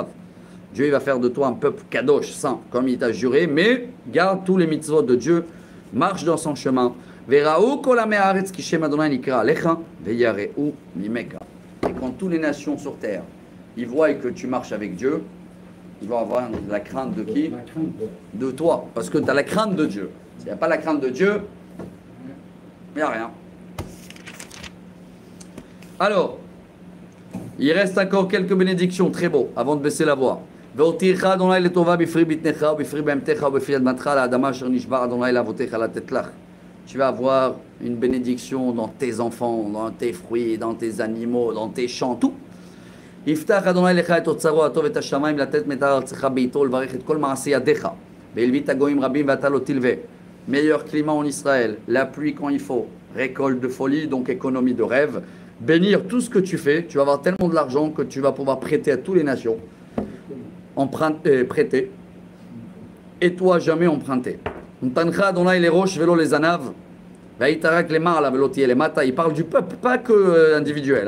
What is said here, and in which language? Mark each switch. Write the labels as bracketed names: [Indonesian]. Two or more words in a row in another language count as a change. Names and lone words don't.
[French] Dieu il va faire de toi un peuple kadosh, saint, comme il t'a juré, mais garde tous les mitzvot de Dieu, marche dans son chemin. [Hebrew] וראו כל עמי הארץ כי שם אדוני נקרא עליך ויראו ממך. [French] Et quand toutes les nations sur terre, ils voient que tu marches avec Dieu, ils vont avoir la crainte de qui? De toi, parce que tu as la crainte de Dieu. S'il n'y a pas la crainte de Dieu, il n'y a rien. Alors, il reste encore quelques bénédictions très beaux avant de baisser la voix. Tu vas avoir une bénédiction dans tes enfants, dans tes fruits, dans tes animaux, dans tes champs, tout. [Hebrew] יפתח אדוני לך את אוצרו הטוב את השמיים לתת מטר ארצך בעיתו ולברך את כל מעשי ידיך והלווית גויים רבים ואתה לא תלווה. [French] Meilleur climat en Israël, la pluie quand il faut, récolte de folie, donc économie de rêve. Bénir tout ce que tu fais, tu vas avoir tellement de l'argent que tu vas pouvoir prêter à toutes les nations, prêter, et toi jamais emprunter. Il parle du peuple, pas que individuel.